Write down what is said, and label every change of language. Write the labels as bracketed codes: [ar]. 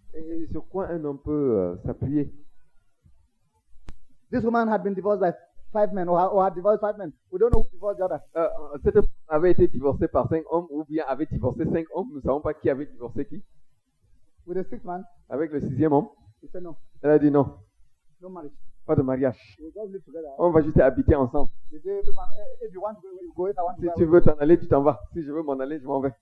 [fr] Et sur quoi un homme peut s'appuyer? [en] This woman had been divorced by 5 men, or had divorced 5 men. We don't know who divorced the other. [fr] Cette femme avait été divorcée par 5 hommes ou bien avait divorcé 5 hommes. Nous ne savons pas qui avait divorcé qui. [en] With the 6th man, [fr] Avec le 6e homme, [en] he said no, [fr] elle a dit non, [en] no marriage. [fr] pas de mariage. [en] We'll just live together. [fr] On va juste habiter ensemble. [en] The day every man, if you want to go, you go. If I want to [fr] Si [en] go, [fr] tu veux t'en aller, tu t'en vas. Si je veux m'en aller, je m'en vais.